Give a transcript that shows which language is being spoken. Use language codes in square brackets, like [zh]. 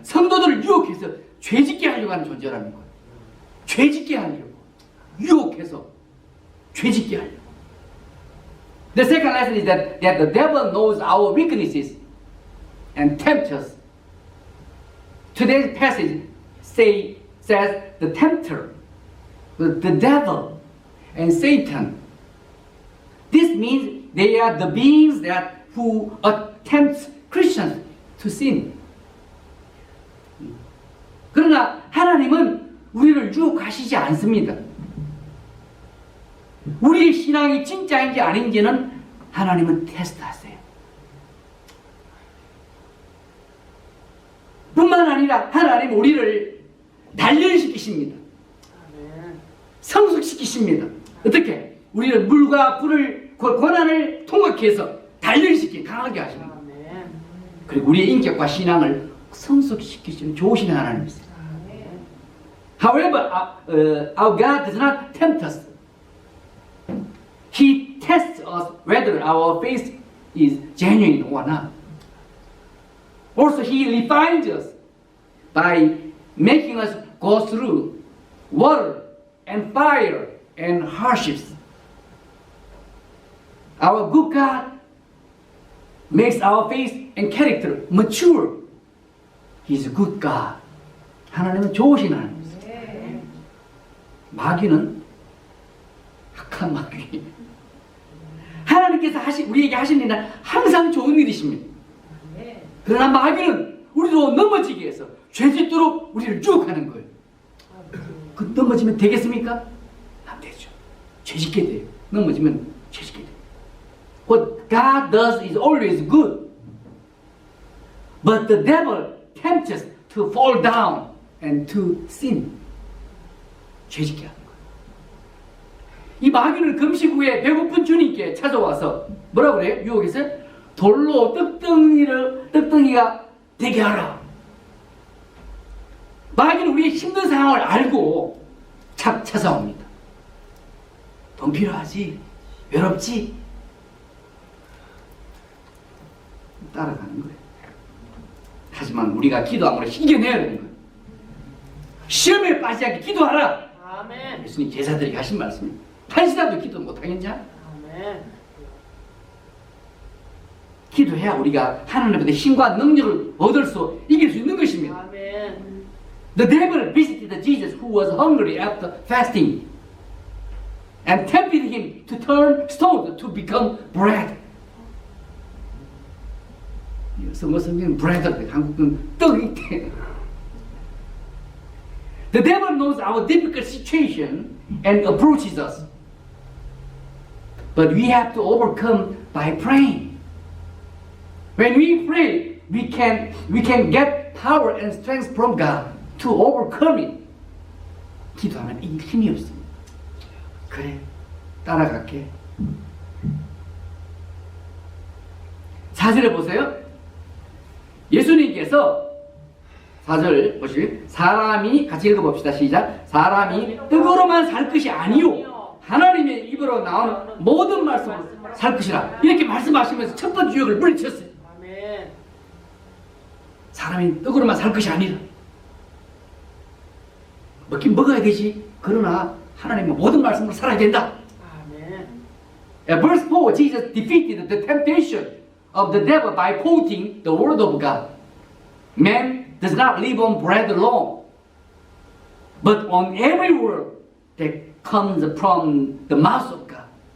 [ko] 성도들을 유혹해서 죄짓게 하려고 하는 존재라는 거예요. 죄짓게 하려고. 유혹해서 죄짓게 하려고. [en] The second lesson is that the devil knows our weaknesses and tempts us. Today's passage says the tempter, the devil, and Satan. This means they are the beings who attempt Christians to sin. [ko] 그러나 하나님은 우리를 유혹하시지 않습니다. 우리의 신앙이 진짜인지 아닌지는 하나님은 테스트하세요. 뿐만 아니라 하나님은 우리를 단련시키십니다. 성숙시키십니다. 어떻게? 우리를 물과 불을 고난을 통과해서 단련시키 강하게 하십니다. 그리고 우리의 인격과 신앙을 성숙시키시는 좋으신 하나님이세요. [en] However, our God does not tempt us. He tests us whether our faith is genuine or not. Also, He refines us by making us go through water and fire and hardships. Our good God makes our faith and character mature. He is a good God. [ko] 하나님은 좋으신 하나님이세요. 마귀는 악한 마귀. 하나님께서 우리에게 하신 일은 항상 좋은 일이십니다. 그러나 마귀는 우리로 넘어지게 해서 죄짓도록 우리를 유혹하는 거예요. 그 넘어지면 되겠습니까? 안 되죠. 죄짓게 돼요. 넘어지면 죄짓게 돼요. [en] What God does is always good. But the devil tempts us to fall down and to sin. [ko] 죄짓게 하는 거예요. 이 마귀는 금식 후에 배고픈 주님께 찾아와서 뭐라고 그래요? 유혹에서 돌로 떡덩이가 되게 하라. 마귀는 우리의 힘든 상황을 알고 찾아옵니다. 돈 필요하지? 외롭지? 따라가는 거예요. 하지만 우리가 기도함으로 이겨내야 되는 거예요. 시험에 빠지지 않게 기도하라. 아멘. 예수님 제자들에게 하신 말씀입니다. 한 시간도 기도 못하겠냐? 아멘. 기도해야 우리가 하나님의 힘과 능력을 얻을 수 이길 수 있는 것입니다. 아멘. [en] The devil visited Jesus who was hungry after fasting and tempted him to turn stone to become bread. [ko] 성경은 bread, 한국은 떡이 돼. [en] The devil knows our difficult situation and approaches us. But we have to overcome by praying. When we pray, we can get power and strength from God to overcome it. [ko] 기도하면 이길 힘이 없습니다. 그래, 따라갈게. 4절에 보세요. 예수님께서 4절 보시면 사람이 같이 읽어봅시다. 시작. 사람이 떡으로만 살 것이 아니요 하나님의 입으로 나오는 모든 말씀으로 살 것이라. 이렇게 말씀하시면서 첫 번째 유혹을 물리쳤어요. 아멘. 사람이 떡으로만 살 것이 아니라 먹긴 먹어야 되지. 그러나 하나님의 모든 말씀으로 살아야 된다. 아멘. [en] In verse 4, Jesus defeated the temptation of the devil by quoting the word of God. Man does not live on bread alone, but on every word that comes from the mouth of God.